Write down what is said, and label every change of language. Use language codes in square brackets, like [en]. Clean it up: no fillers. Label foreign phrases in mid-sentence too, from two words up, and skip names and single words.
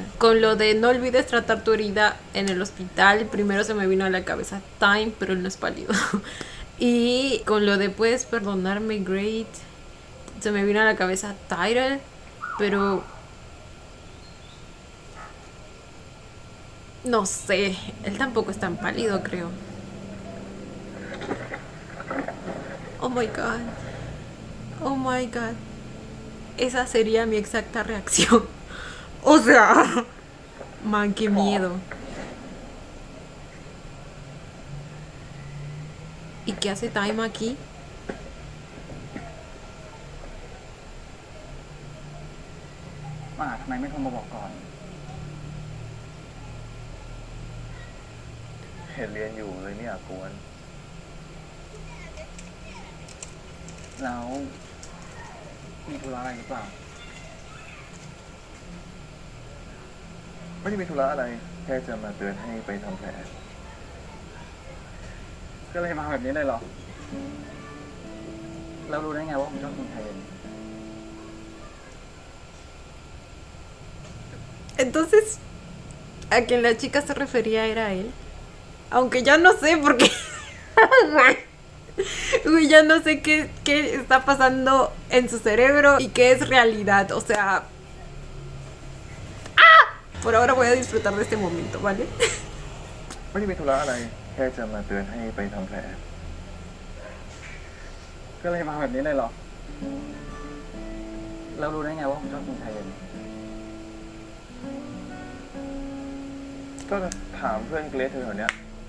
[es] Con lo de no olvides tratar tu herida en el hospital, primero se me vino a la cabeza Time, pero él no es pálido. Y con lo de puedes perdonarme, Great, se me vino a la cabeza Tyrell, pero no sé, él tampoco es tan pálido, creo. [en] Oh my god. Oh my god. [es] Esa sería mi exacta reacción. O sea, man, qué miedo. ¿Y qué hace Time aquí? [th] ว่าทำไมไม่โทรมาบอกก่อน เห็นเรียนอยู่เลยเนี่ยกวน แล้วมีธุระอะไรหรือเปล่า ไม่ได้มีธุระอะไร แค่จะมาเตือนให้ไปทำแผล ก็เลยมาแบบนี้เลยเหรอ แล้วรู้ได้ไงว่าผมชอบกินไทยเย็น [es] Entonces, a quien la chica se refería era a él. Aunque ya no sé por qué. Uy, ya no sé qué está pasando en su cerebro y qué es realidad. O sea... ¡Ah! Por ahora voy a disfrutar de este momento, ¿vale? [th] ไม่ได้มีธุระอะไร แค่จะมาเตือนให้ไปทำแผล ก็เลยมาแบบนี้เลยเหรอ แล้วรู้ได้ไงว่าผมชอบกินไทยเย็น ก็ถามเพื่อนเกรซแถวๆเนี้ย